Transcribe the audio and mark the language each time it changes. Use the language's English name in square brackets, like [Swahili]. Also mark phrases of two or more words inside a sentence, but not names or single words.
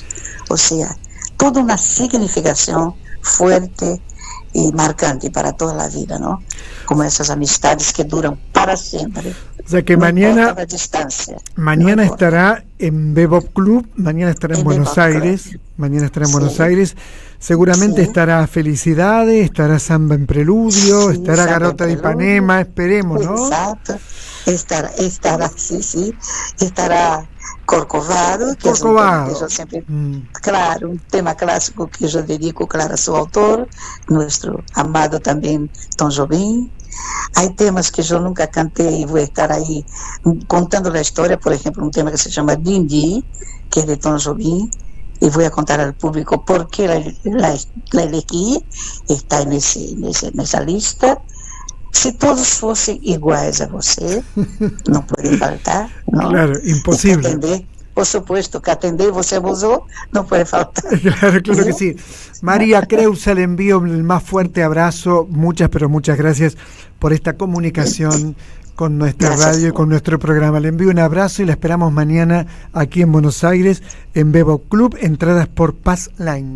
[Portuguese] Ou seja, toda uma significação forte e marcante para toda a vida, ¿no? Como essas amistades que duram para sempre. [Spanish] O sea que no mañana no estará en Bebop Club, mañana estará en Buenos Aires, mañana estará en Buenos Aires, seguramente estará Felicidades, estará Samba en Preludio, estará Garota de Ipanema, esperemos, ¿no? Exacto, estará, sí, estará Corcovado, que Corcovado. [Portuguese] É um tema que eu sempre, claro, um tema clássico que eu dedico, claro, a seu autor, nosso amado também Tom Jobim. Há temas que eu nunca cantei e vou estar aí contando a história, por exemplo, um tema que se chama Dindi, que é de Tom Jobim, e vou contar ao público por que [Spanish] la elegí, [Portuguese] está nessa lista. Se todos fossem iguais a você, não pode faltar. Não? [Spanish] Claro, imposible. [Portuguese] Atender, [Spanish] por supuesto, [Portuguese] que atender você usou, não pode faltar. [Spanish] Claro que sí. María Creusa, le envío el más fuerte abrazo, muchas, pero muchas gracias por esta comunicación con nuestra Gracias. radio y con nuestro programa. Le envío un abrazo y la esperamos mañana aquí en Buenos Aires, en Bebo Club, entradas por Pass Line.